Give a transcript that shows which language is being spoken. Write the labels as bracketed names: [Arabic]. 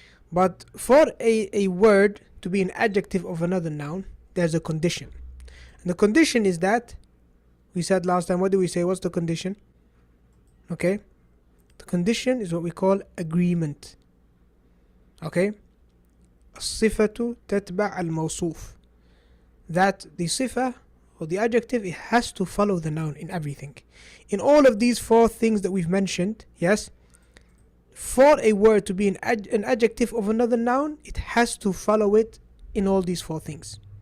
[English] But for a word to be an adjective of another noun, there's a condition. And the condition is that, we said last time, what do we say? What's the condition? Okay, the condition is what we call agreement. [Arabic] Okay, الصفة تتبع الموصوف. [English] That the sifa or the adjective, it has to follow the noun in everything. In all of these four things that we've mentioned, yes, for a word to be an adjective of another noun, it has to follow it in all these four things.